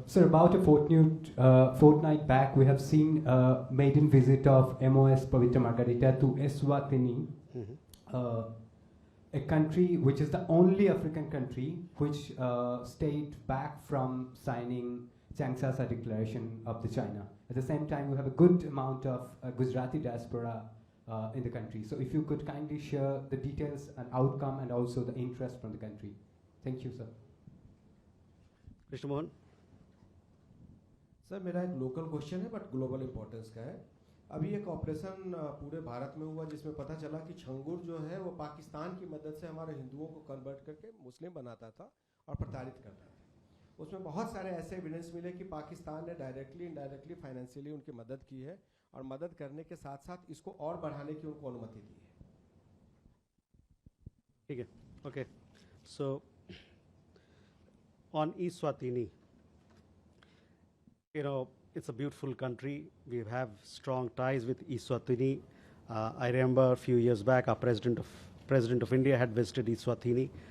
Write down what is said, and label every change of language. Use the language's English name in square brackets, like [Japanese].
[English] Sir, about a fortnight back, we have seen a maiden visit of MOS Pavitra Margarita to Eswatini, a country which is the only African country which stayed back from signing Sanctions declaration of the China. At the same time, we have a good amount of Gujarati diaspora in the country. So if you could kindly share the details and outcome and also the interest from the country. Thank you, sir. Mr. Mohan. [Hindi] Sir मेरा एक local question है but global importance का है. अभी एक operation पूरे भारत में हुआ जिसमें पता चला कि छंगूर जो है वो पाकिस्तान की मदद से हमारे हिंदुओं को कन्वर्ट करके मुस्लिम बनाता था और प्रताड़ित करता था. उसमें बहुत सारे ऐसे एविडेंस मिले कि पाकिस्तान ने डायरेक्टली इनडायरेक्टली फाइनेंशियली उनकी मदद की है और मदद करने के साथ साथ इसको और बढ़ाने की उनको अनुमति दी है. ठीक है, okay. [English] So on Eswatini, it's a beautiful country. We have strong ties with Eswatini. I remember a few years back, our President of India had visited Eswatini.